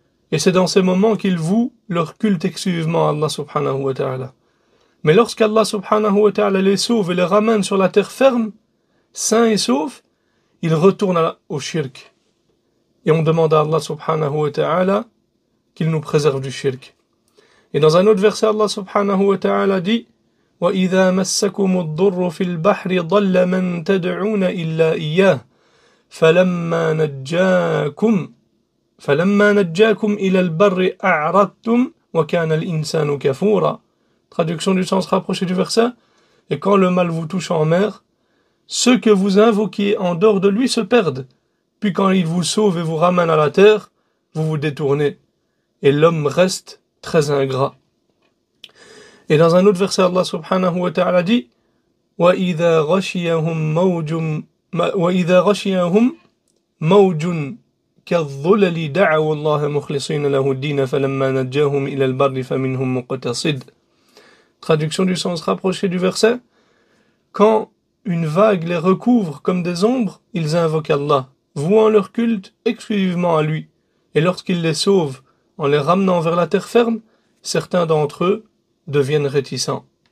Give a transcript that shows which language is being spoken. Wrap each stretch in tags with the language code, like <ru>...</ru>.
<fr>Et c'est dans ces moments qu'ils vouent leur culte exclusivement à Allah subhanahu wa ta'ala. Mais lorsqu'Allah subhanahu wa ta'ala les sauve et les ramène sur la terre ferme, sains et saufs, ils retournent au shirk. Et on demande à Allah subhanahu wa ta'ala qu'il nous préserve du shirk. Et dans un autre verset, Allah subhanahu wa ta'ala dit</fr> <ar>وَإِذَا مَسَّكُمُ الضُّرُّ فِي الْبَحْرِ ضَلَّ مَن تَدْعُونَ إِلَّا إِيَّاهُ فَلَمَّا نَجَّاكُمْ إِلَى الْبَرِّ أَعْرَضْتُمْ وَكَانَ الْإِنسَانُ كَفُورًا.</ar> <fr>Traduction du sens rapproché du verset. Et quand le mal vous touche en mer, ceux que vous invoquiez en dehors de lui se perdent. Puis quand il vous sauve et vous ramène à la terre, vous vous détournez. Et l'homme reste très ingrat. Et dans un autre verset, Allah subhanahu wa ta'ala dit</fr> <ar>وَإِذَا غَشِيَهُمْ مَوْجٌ كَالظُّلَلِ دَعَوُا اللَّهَ مُخْلِصِينَ لَهُ الدِّينَ فَلَمَّا نَجَّاهُمْ إِلَى الْبَرِّ فَمِنْهُمْ مُقْتَصِدٌ.</ar> <fr>Traduction du sens rapproché du verset. Quand une vague les recouvre comme des ombres, ils invoquent Allah, vouant leur culte exclusivement à lui. Et lorsqu'il les sauve en les ramenant vers la terre ferme, certains d'entre eux deviennent réticents.</fr>